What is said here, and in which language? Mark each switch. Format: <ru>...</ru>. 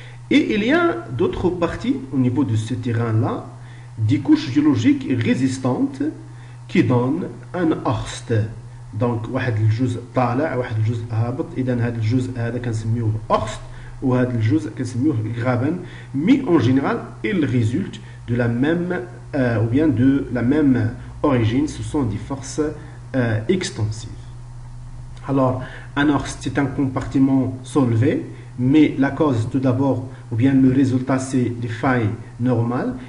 <fr>Et il y a d'autres parties au niveau de ce terrain-là, des couches géologiques résistantes qui donnent un horst.</fr> <ar>Donc, واحد الجزء طالع واحد الجزء هابط. إذا هذا الجزء هذا كنسميوه horst وهذا الجزء كنسميوه graben.</ar> <fr>Mais en général, il résulte de la même ou bien de la même origine. Ce sont des forces extensives. Alors, un horst, c'est un compartiment soulevé, mais la cause tout d'abord, ou bien le résultat, c'est des failles normales.</fr>